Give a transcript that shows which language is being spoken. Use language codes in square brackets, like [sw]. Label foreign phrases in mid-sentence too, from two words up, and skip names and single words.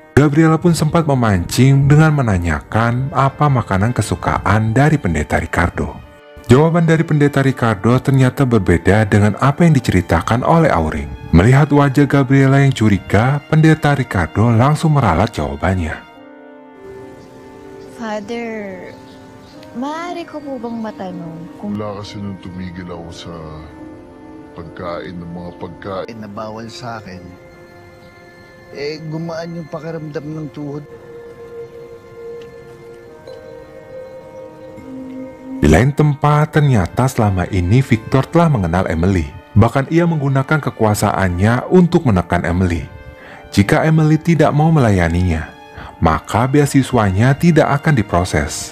[id] Gabriela pun sempat memancing dengan menanyakan apa makanan kesukaan dari pendeta Ricardo. Jawaban dari pendeta Ricardo ternyata berbeda dengan apa yang diceritakan oleh Auring. Melihat wajah Gabriela yang curiga, pendeta Ricardo langsung meralat jawabannya. [tl] Father, maaari ko po bang matanong kung... Wala kasi nung tumigil ako sa pagkain ng mga pagkain na bawal sa akin, gumaan yung pakiramdam ng tuhod. [id] Di lain tempat, ternyata selama ini Victor telah mengenal Emily. Bahkan ia menggunakan kekuasaannya untuk menekan Emily. Jika Emily tidak mau melayaninya, maka beasiswanya tidak akan diproses.